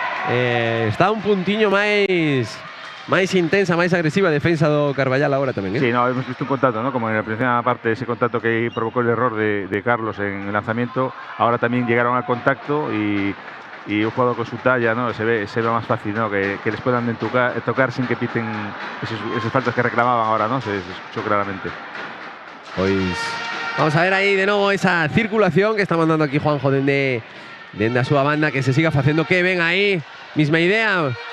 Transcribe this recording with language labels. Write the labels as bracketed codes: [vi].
[gl] Está un puntiño máis intensa, máis agresiva a defensa do Carballal agora tamén, [es] Sí, no, hemos visto un contacto, ¿no? Como en la primera parte, ese contacto que provocó el error de Carlos en el lanzamiento. Ahora también llegaron al contacto y un jugador con su talla, ¿no? Se ve más fácil, ¿no? Que les puedan tocar sin que piten esas faltas que reclamaban ahora, ¿no? Se escuchó claramente. [gl] Pois vamos a ver aí de novo esa circulación que está mandando aquí Juanjo dende a súa banda, que se siga facendo. Que ven aí, [es] misma idea.